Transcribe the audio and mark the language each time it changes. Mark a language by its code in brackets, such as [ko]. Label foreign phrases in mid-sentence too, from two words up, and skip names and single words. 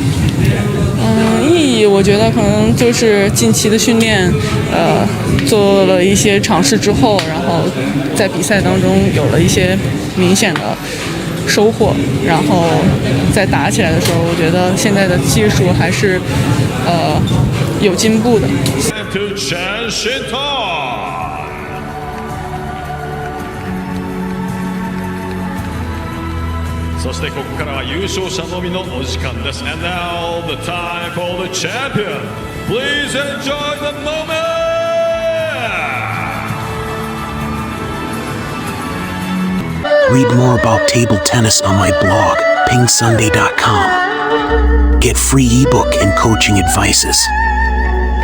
[zh] 意义我觉得可能就是近期的训练做了一些尝试之后，然后在比赛当中有了一些明显的收获，然后在打起来的时候，我觉得现在的技术还是有进步的。 [ja] そしてここからは優勝者のみのお時間です。 [en] And now the time for the champion. Please enjoy the moment. Read more about table tennis on my blog, pingsunday.com. Get free ebook and coaching advices.